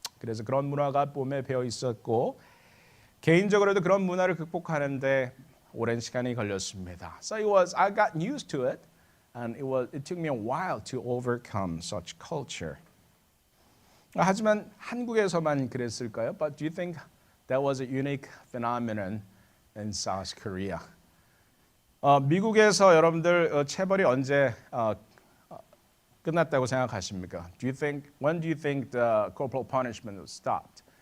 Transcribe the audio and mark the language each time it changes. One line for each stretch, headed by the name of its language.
Korean: 그래서 그런 문화가 몸에 배어 있었고 개인적으로도 그런 문화를 극복하는데 오랜 시간이 걸렸습니다.
English: So I got used to it, and it took me a while to overcome such culture.
Korean: 하지만 한국에서만 그랬을까요?
English: But do you think that was a unique phenomenon in South Korea?
Korean: 미국에서 여러분들 체벌이 언제 끝났다고 생각하십니까?
English: When do you think the corporal punishment was stopped